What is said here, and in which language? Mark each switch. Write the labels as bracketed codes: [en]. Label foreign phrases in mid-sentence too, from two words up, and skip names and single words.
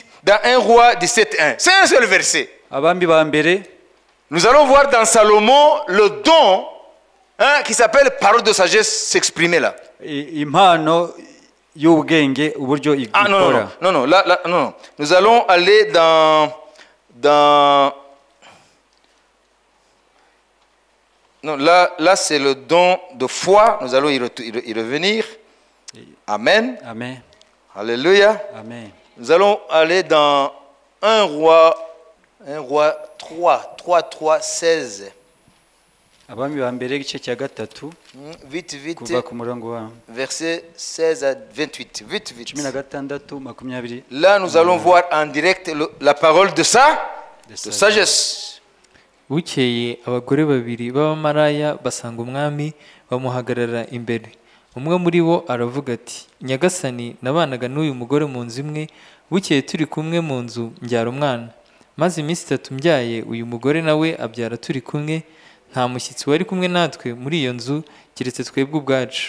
[fr] Dans 1 Roi 17.1. C'est un seul verset. [rw] abami ba mbere [fr] Nous allons voir dans Salomon le don qui s'appelle parole de sagesse s'exprimer là. [rw] impano y'ubwenge uburyo [fr] Ah non, non, [rw] ikora [fr] non, non, là, non, non. Nous allons aller dans non, là c'est le don de foi. Nous allons y revenir. Amen. [rw] amen [fr] Alléluia. [rw] amen [fr] Nous allons aller dans 1 Roi 3, 16. [rw] abami ba mbere igice cya gatatu [fr] Vite, vite. [rw] kuva ku murongo wa [fr] Verset 16 à 28. Vite, vite. [rw] 16 makumyabiri [fr] Là, nous allons voir en direct la parole de sagesse. [rw] bukeye abagore babiri b'abamaraya basanga umwami bamuhagarara imbere. Umwe muri bo aravuga ati, nyagasani, nabanaga n'uyu mugore mu nzu imwe, bukeye turi kumwe mu nzu mbyara umwana. Maze iminsi 3 mbyaye, uyu mugore nawe abyara turi kumwe, nta mushyitsi wari kumwe natwe muri iyo nzu keretse twebwe ubwacu.